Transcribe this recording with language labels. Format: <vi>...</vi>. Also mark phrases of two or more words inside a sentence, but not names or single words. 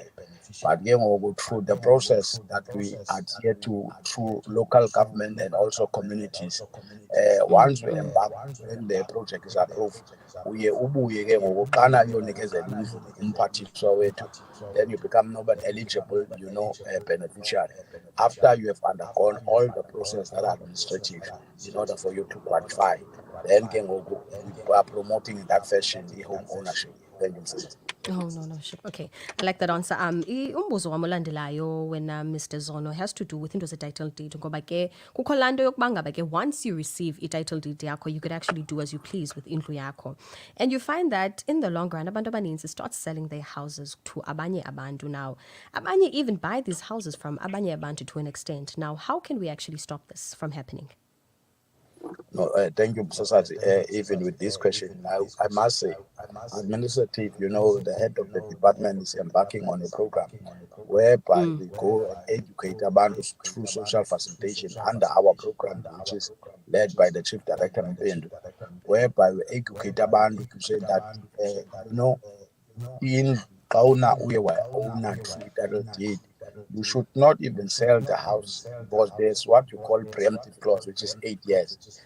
<en>But through the process that we adhere to through local government and also communities, once we embark, when the project is approved, then you become eligible, beneficiary. After you have undergone all the process that are administrative in order for you to qualify, then we are promoting in that fashion the home ownership. Thank you, Mrs. Oh, no, sure. Okay, I like that answer.</en> <xh>Umbuzo wam olandelayo when Mr.</xh> <en>Zono has to do with into title deed</en> <xh>ngoba ke kukho laa nto yokuba ngaba ke</xh> <en>once you receive</en> <xh>i-title deed yakho,</xh> <en>you could actually do as you please with</en> <xh>indlu yakho,</xh> <en>and you find that in the long run</en> <xh>abantu abaninzi</xh> <en>start selling their houses to</en> <xh>abanye abantu.</xh> <en>Now abanye even buy these houses from</en> <xh>abanye abantu</xh> <en>to an extent. Now how can we actually stop this from happening? No, thank you, Msasazi. Even with this question, I must say, administrative, the head of the department is embarking on a program whereby we go and educate abantu through social facilitation under our program, which is led by the Chief Director Mpendu, whereby we educate abantu to say that, in Kauna Uyewa owner through title deed, you should not even sell the house because there's what you call preemptive clause, which is 8 years.</en>